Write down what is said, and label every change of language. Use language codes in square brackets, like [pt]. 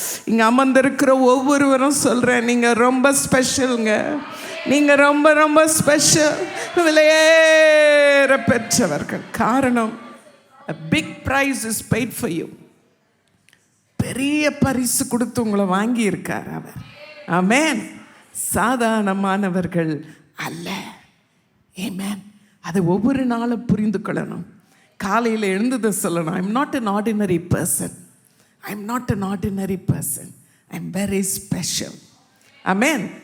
[ta] இங்க அமர்ந்திருக்கிற ஒவ்வொருவரும் சொல்றேன், நீங்க ரொம்ப ஸ்பெஷலுங்க, நீங்க ரொம்ப ரொம்ப ஸ்பெஷல், விலையேற பெற்றவர்கள். காரணம், [en] a big price is paid for you. [ta] பெரிய பரிசு கொடுத்து உங்களை வாங்கி இருக்கார் அவர். ஆமென். சாதாரணமானவர்கள் அல்ல. ஆமென். அதை ஒவ்வொரு நாளும் புரிந்து கொள்ளணும். காலையில் எழுந்ததை சொல்லணும், [en] I am not an ordinary person, I am not an ordinary person, I am very special. Amen.